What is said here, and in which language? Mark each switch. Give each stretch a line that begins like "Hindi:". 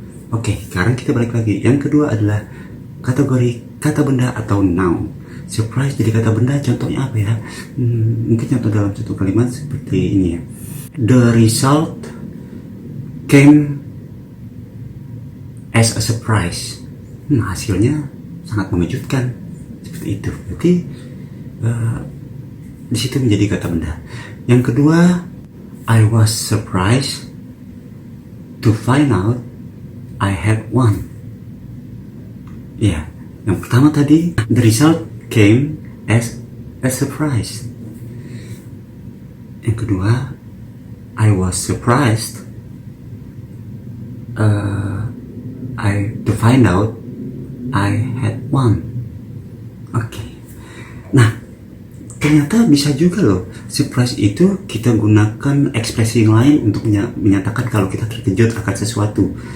Indonesian: Oke, sekarang kita balik lagi. Yang kedua adalah kategori kata benda atau noun. Surprise jadi kata benda, contohnya apa ya? Mungkin contoh dalam satu kalimat seperti ini ya.
English: The result came as a surprise.
Indonesian: Hasilnya sangat mengejutkan. Seperti itu. Berarti di situ menjadi kata benda. Yang kedua,
English: I was surprised to find out I had one.
Indonesian: Ya, yang pertama tadi,
English: the result came as a surprise.
Indonesian: Yang kedua,
English: I was surprised to find out I had one.
Indonesian: Oke. Nah, ternyata bisa juga loh, surprise itu kita gunakan ekspresi yang lain untuk menyatakan kalau kita terkejut akan sesuatu.